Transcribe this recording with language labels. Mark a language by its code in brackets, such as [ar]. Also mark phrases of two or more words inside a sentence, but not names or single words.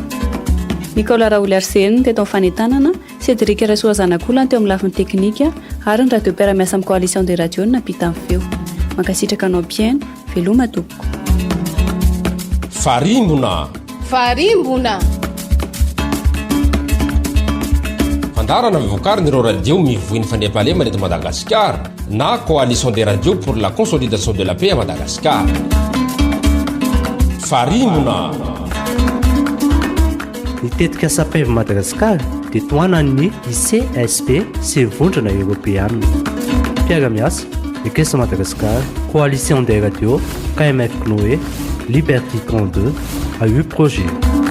[mg] Nicolas Raoularseny teto amin'ny fanentanana, Cédric Rasoa Zanakolana teo amin'ny lafiny teknika ary ny radio mpiara-miasa amin'ny [fr] coalition des radios [mg] nampita amin'ny feo. Mankasitraka anao mpiaino, veloma tompoko. Farimbona. Fandaharana vokarina ireo radio mivohy ny fandriam-pahalemana eto Madagascar na [fr] coalition des radios pour la consolidation de la paix à Madagascar. [mg] Farimbona. Ny tetikasa PEV Madagascar dia toanan'ny CSP sy vondrana Européenne. Fiaraha-miasa Ekesa Madagascar, [fr] coalition des radios, KMF Cnoé, Liberté 32, AU Projet.